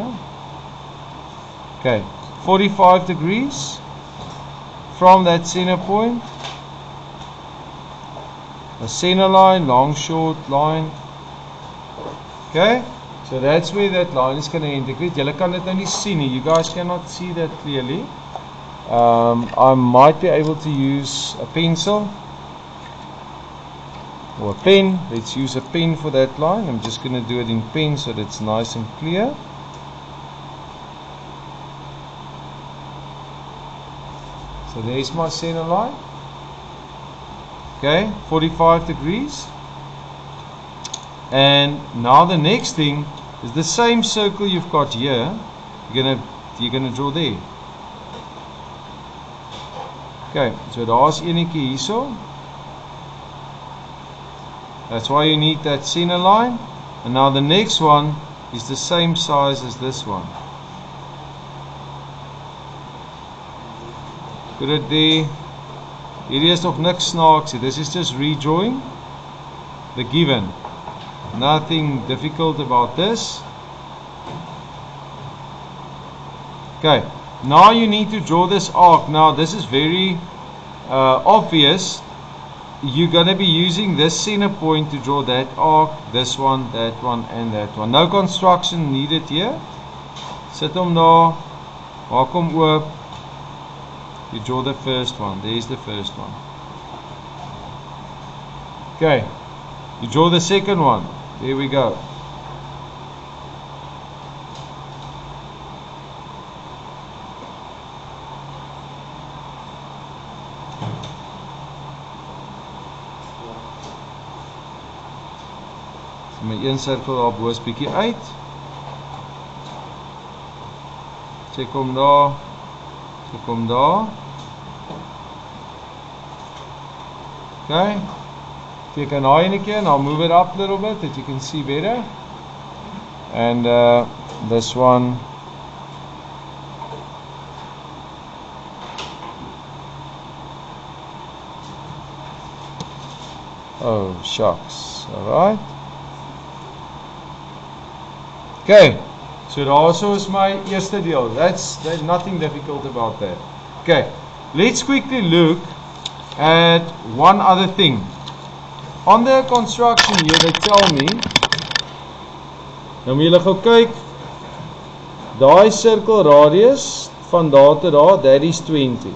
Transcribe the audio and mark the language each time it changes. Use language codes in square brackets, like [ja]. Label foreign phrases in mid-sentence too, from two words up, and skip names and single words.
[en] Okay, 45 degrees from that center point. A center line, long, short line. Okay, so that's where that line is going to integrate. [af] Julle kan dit nou nie sien nie. [en] You guys cannot see that clearly. I might be able to use a pencil or a pen. Let's use a pen for that line. I'm just going to do it in pen so that it's nice and clear. So there's my center line. Okay, 45 degrees. And now the next thing is the same circle you've got here. You're gonna draw there. Okay, so [af] daar's enetjie hierso. [en] That's why you need that center line. And now the next one is the same size as this one. Put it there. [af] Hier is nog niks snaaks. [en] This is just redrawing the given. Nothing difficult about this. Okay, now you need to draw this arc. Now this is very obvious. You're going to be using this center point to draw that arc, this one, and that one. No construction needed here. [af] Sit hom daar, maak hom oop. [en] You draw the first one. There's the first one. Okay, you draw the second one. There we go. [af] So my een sirkel daar bo is bietjie uit. Check hom daar. Check hom daar. [en] Okay. Take an eye again. I'll move it up a little bit that you can see better. And this one. Oh shucks. Alright. Okay. So that also is my [af] eerste deel. [en] There's nothing difficult about that. Okay. Let's quickly look at one other thing. On the construction here, they tell me, [af] nou moet julle gou kyk, daai circle radius van daar tot daar, [en] that is 20.